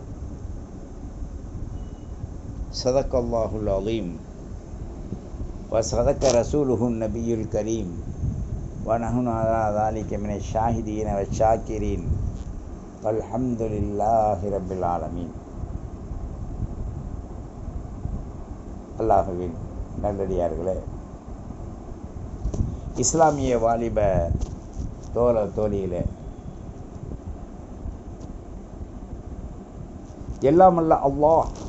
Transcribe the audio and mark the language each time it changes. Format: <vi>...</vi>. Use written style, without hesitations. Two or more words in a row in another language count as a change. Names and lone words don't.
<ar>صدق الله العظيم وصدق رسوله النبي الكريم ونحن على ذلك من الشاهدين والشاكرين والحمد لله رب العالمين.</ar> <ta>அல்லாஹ்வின் நல்லடியார்களே, இஸ்லாமிய வாலிப தோழ தோழிகளே, எல்லாம் அல்ல அல்லாஹ்</ta>